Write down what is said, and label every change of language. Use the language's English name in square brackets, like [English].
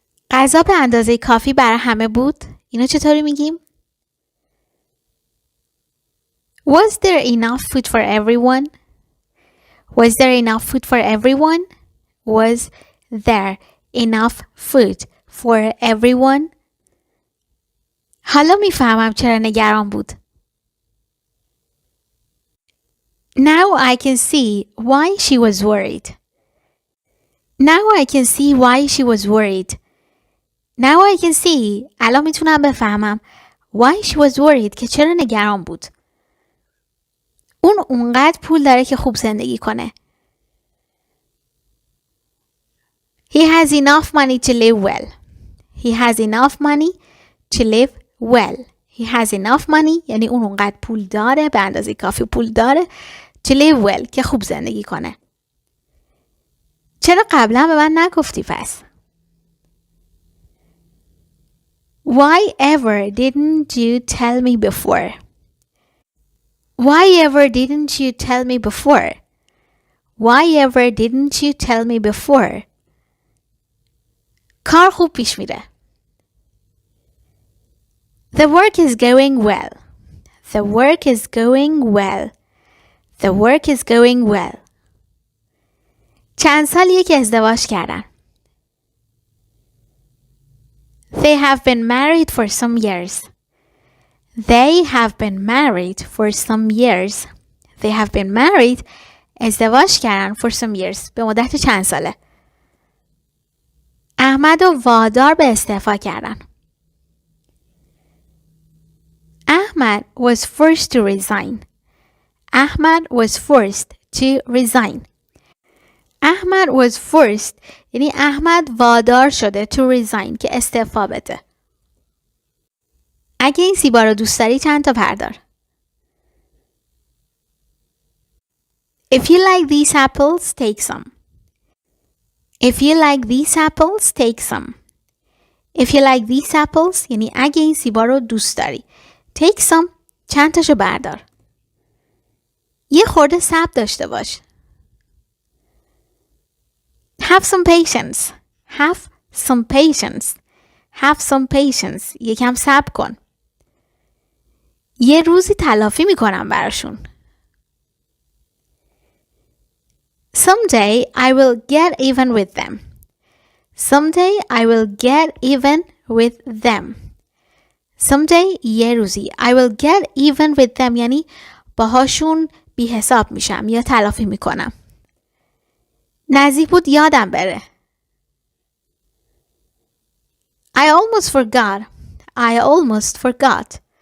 [Persian] غذا به اندازه کافی برای همه بود؟ اینو چطوری میگیم؟ [English] Was there enough food for everyone? Was there enough food for everyone? Was there enough food for everyone? [Persian] حالا میفهمم چرا نگران بود. [English] Now I can see why she was worried. Now I can see why she was worried. Now I can see [Persian] الان میتونم بفهمم [English] why she was worried [Persian] که چرا نگران بود. اون اونقدر پول داره که خوب زندگی کنه. [English] He has enough money to live well. He has enough money to live well. He has enough money [Persian] یعنی اون اونقدر پول داره، به اندازه کافی پول داره [English] to live well [Persian] که خوب زندگی کنه. چرا قبلا به من نگفتی پس؟ [English] Why ever didn't you tell me before? Why ever didn't you tell me before? Why ever didn't you tell me before? [Persian] کار خوب پیش میره. [English] The work is going well. The work is going well. The work is going well. [Persian] چند سالیه که ازدواج کردن. [English] They have been married for some years. They have been married for some years. They have been married. [Persian] ازدواج کردن [English] for some years. [Persian] به مدت چند ساله. احمد رو وادار به استعفا کردن. [English] Ahmad was forced to resign. Ahmad was forced to resign. Ahmad was forced [Persian] یعنی احمد وادار شده [English] to resign [Persian] که استعفا بده. اگه این سیبا رو دوست داری چند تا بردار. [English] If you like these apples, take some. If you like these apples, take some. If you like these apples [Persian] یعنی اگه این سیبا رو دوست داری. [English] Take some [Persian] چند تاشو بردار. یه خورده صبر داشته باش. [English] Have some patience. Have some patience. Have some patience. [Persian] یکم صبر کن. یه روزی تلافی میکنم براشون. [English] Someday I will get even with them. Someday I will get even with them. Someday [Persian] یه روزی [English] I will get even with them [Persian] یعنی باهاشون بی حساب میشم یا تلافی میکنم. نزدیک بود یادم بره. [English] I almost forgot. I almost forgot.